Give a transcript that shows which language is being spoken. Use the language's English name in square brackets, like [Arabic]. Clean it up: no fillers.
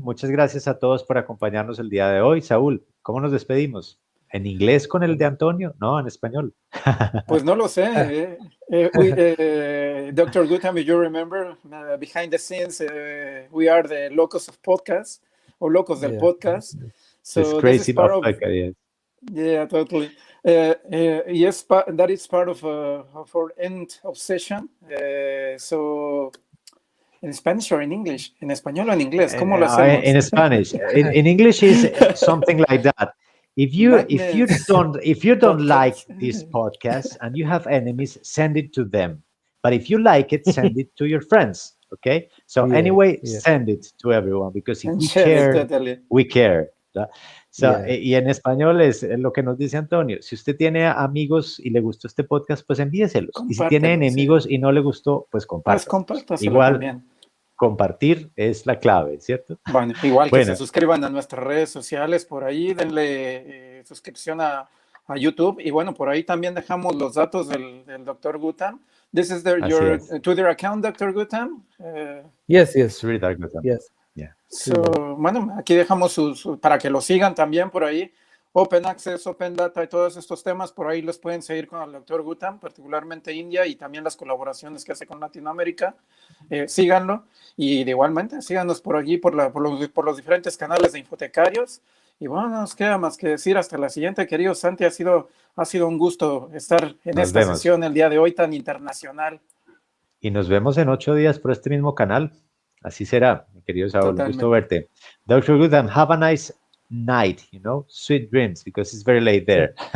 [Spanish] Muchas gracias a todos por acompañarnos el día de hoy. Saúl, ¿cómo nos despedimos? ¿En inglés con el de Antonio? No, en español. Pues no lo sé. Dr. [English] Gutam, if you remember, behind the scenes, we are the locos of podcasts, or [Spanish] locos del podcast. [English] So it's crazy about Yeah, totally. Yes, that is part of our end of session. So... [Spanish] ¿En [English] Spanish or in English? [Spanish] ¿En español o en inglés? ¿Cómo lo hacemos? [English] In Spanish. In English is something like that. If you don't like this podcast and you have enemies, send it to them. But if you like it, send it to your friends. Okay. So send it to everyone, because if we care, we care. So, [Spanish] y en español es lo que nos dice Antonio. Si usted tiene amigos y le gustó este podcast, pues envíeselos. Y si tiene enemigos y no le gustó, pues compártaselo. Igual también. Compartir es la clave, ¿cierto? Bueno, igual que se suscriban a nuestras redes sociales por ahí, denle suscripción a YouTube, y bueno, por ahí también dejamos los datos del Dr. Gutam. [English] This is your Twitter account, Dr. Gutam? Yes. Sridhar Gutam. Yes. Yeah. So, [Spanish] bueno, aquí dejamos para que lo sigan también por ahí. Open Access, Open Data y todos estos temas, por ahí los pueden seguir con el Dr. Gutam, particularmente India, y también las colaboraciones que hace con Latinoamérica. Síganlo, y igualmente síganos por allí, por los diferentes canales de InfoTecarios, Y bueno, no nos queda más que decir hasta la siguiente, querido Santi. Ha sido un gusto estar en Nos esta vemos. sesión el día de hoy tan internacional. Y nos vemos en 8 días por este mismo canal. Así será, mi querido Saúl. Un gusto verte. Dr. [English] Gutam, have a nice night, sweet dreams, because it's very late there.